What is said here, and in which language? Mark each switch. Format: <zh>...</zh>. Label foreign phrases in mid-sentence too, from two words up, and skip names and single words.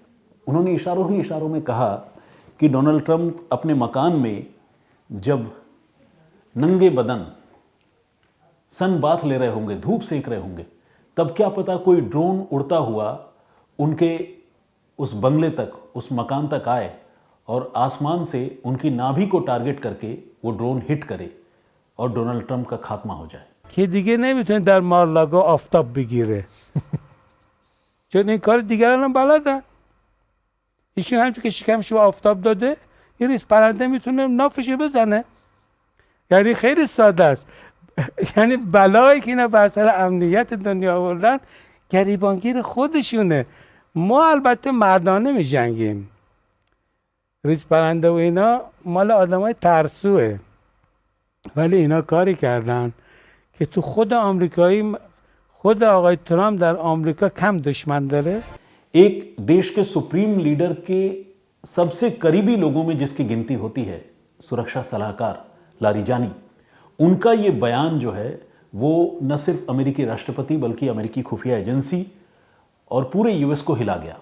<hi>उन्होंने इशारों ही इशारों में कहा कि डोनाल्ड ट्रंप अपने मकान में जब नंगे बदन</hi> <en>sun bath</en> <hi>ले रहे होंगे, धूप सेंक रहे होंगे, तब क्या पता कोई ड्रोन उड़ता हुआ उनके उस बंगले तक, उस मकान तक आए और आसमान से उनकी नाभि को टारगेट करके वो ड्रोन हिट करे और डोनाल्ड ट्रंप का खात्मा हो जाए।</hi> <fa>که دیگه نمیتونه در مارلاگا آفتاب بگیره چون این کار دیگران هم بلدن. ایشون همچون که شکمش به آفتاب داده یه ریز پرنده میتونه نافش بزنه. یعنی خیلی ساده است. یعنی بلایی که اینا بر سر امنیت دنیا آوردن گریبانگیر خودشونه. ما البته مردانه میجنگیم. ریز پرنده و اینا مال آدمای ترسوه، ولی اینا کاری کردن که تو خود آمریکایی، خود آقای ترامپ در آمریکا کم دشمن داره.</fa> <hi>एक देश के</hi> <en>supreme leader</en> <hi>के सबसे करीबी लोगों में जिसकी गिनती होती है, सुरक्षा सलाहकार लारिजानी, उनका ये बयान जो है वो न सिर्फ अमेरिकी राष्ट्रपति बल्कि अमेरिकी खुफिया एजेंसी और पूरे यूएस को हिला गया।</hi>